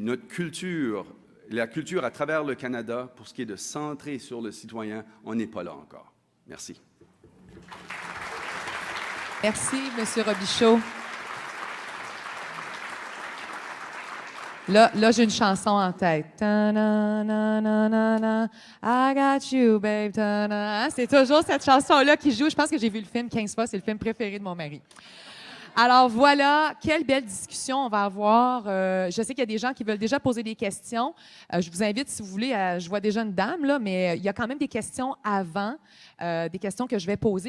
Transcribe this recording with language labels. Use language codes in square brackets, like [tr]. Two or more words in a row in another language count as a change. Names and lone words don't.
[fr] Notre culture, la culture à travers le Canada, pour ce qui est de centrer sur le citoyen, on n'est pas là encore. Merci. Merci, M. Robichaud. Là, j'ai une chanson en tête. [en] Ta-na-na-na-na-na, I got you, babe. Ta-na. [fr] C'est toujours cette chanson-là qui joue. Je pense que j'ai vu le film 15 fois. C'est le film préféré de mon mari. Alors voilà, quelle belle discussion on va avoir. Je sais qu'il y a des gens qui veulent déjà poser des questions. Je vous invite, si vous voulez, je vois déjà une dame, là, mais il y a quand même des questions avant, des questions que je vais poser.